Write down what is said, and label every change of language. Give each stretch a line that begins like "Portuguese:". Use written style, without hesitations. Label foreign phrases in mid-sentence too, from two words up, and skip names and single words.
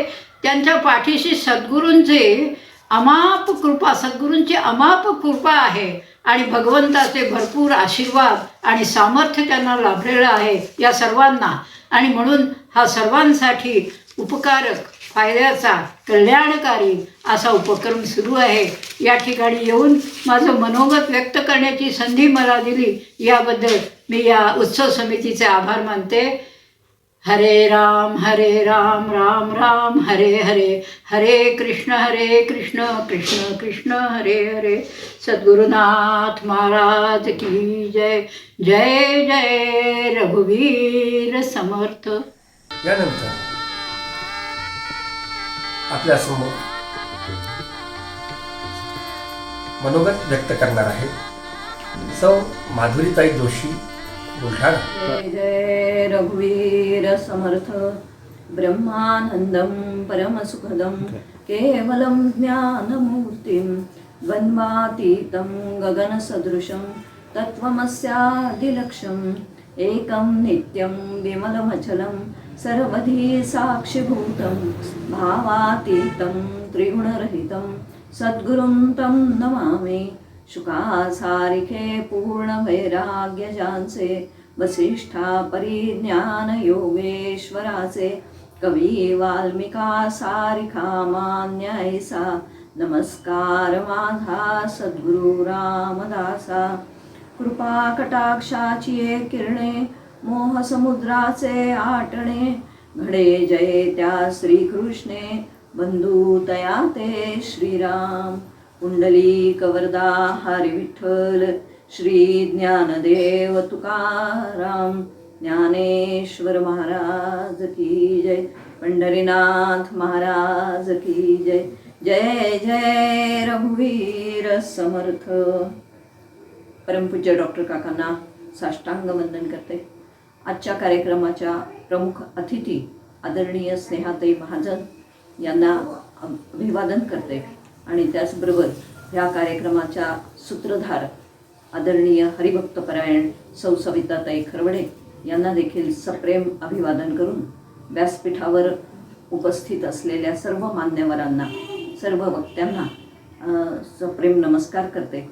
Marathi: त्यांच्या पाठीशी सद्गुरूंची अमाप कृपा आहे आणि भगवंताचे भरपूर आशीर्वाद आणि सामर्थ्य त्यांना लाभलेलं आहे या सर्वांना. आणि म्हणून हा सर्वांसाठी उपकारक, फायद्याचा, कल्याणकारी असा उपक्रम सुरू आहे. या ठिकाणी येऊन माझं मनोगत व्यक्त करण्याची संधी मला दिली याबद्दल मी या उत्सव समितीचे आभार मानते.
Sanskrit: हरे राम राम राम हरे हरे, हरे कृष्ण कृष्ण कृष्ण हरे हरे.
Hindi: सद्गुरुनाथ महाराज की जय.
Marathi: जय जय रघुवीर समर्थ. यानंतर आपल्यासमोर मनोगत व्यक्त करणार आहेत सौ माधुरीताई जोशी, बुलढाणा. जय जय रघुवीर समर्थ.
Sanskrit: ब्रह्मानंदं परमसुखदं केवलं ज्ञानमूर्तिं द्वन्द्वातीतं गगनसदृशं तत्त्वमस्यादिलक्ष्यम् एकं नित्यं विमलमचलं सर्वधी साक्षिभूतं भावातीतं त्रिगुणरहितं सद्गुरुं तं नमामि.
Marathi: शुकासारिखे पूर्णवैराग्यजांचे वसिष्ठा परिज्ञान योगेश्वराचे कवी वाल्मिका सारिखा मान्यायसा. नमस्कार माझा सद्गुरु रामदासा. कृपा कटाक्षाची किरणे मोहसमुद्राचे आटणे घडे जय त्या श्रीकृष्णे बंधू तया ते श्रीराम.
Hindi: कुंडलिक वरदा हरी विठ्ठल श्री ज्ञानदेव तुकाराम ज्ञानेश्वर महाराज की जय. पंढरीनाथ महाराज की जय.
Marathi: जय जय रघुवीर समर्थ. परमपूज्य डॉक्टर काकांना साष्टांग वंदन करते. आजच्या कार्यक्रमाच्या प्रमुख अतिथी आदरणीय स्नेहाताई महाजन यांना अभिवादन करते. आणि त्याचबरोबर ह्या कार्यक्रमाच्या सूत्रधार आदरणीय हरिभक्तपरायण सौ सविताताई खरवडे यांना देखील सप्रेम अभिवादन करून व्यासपीठावर उपस्थित असलेल्या सर्व मान्यवरांना, सर्व वक्त्यांना सप्रेम नमस्कार करते.